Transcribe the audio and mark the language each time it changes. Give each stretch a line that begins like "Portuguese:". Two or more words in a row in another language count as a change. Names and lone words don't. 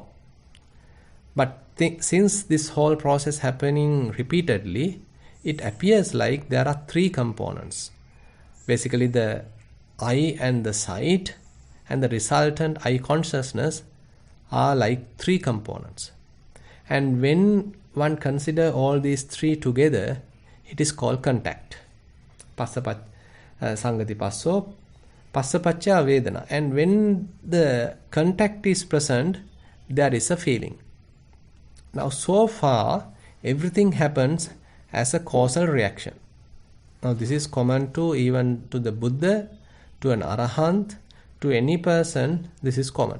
English: But since this whole process happening repeatedly, it appears like there are three components. Basically, the eye and the sight and the resultant eye consciousness are like three components. And when one consider all these three together, it is called contact.
Pali: Sangati passo, passapacca vedana.
English: And when the contact is present, there is a feeling. Now so far, everything happens as a causal reaction. Now this is common to even to the Buddha, to an Arahant, to any person, this is common.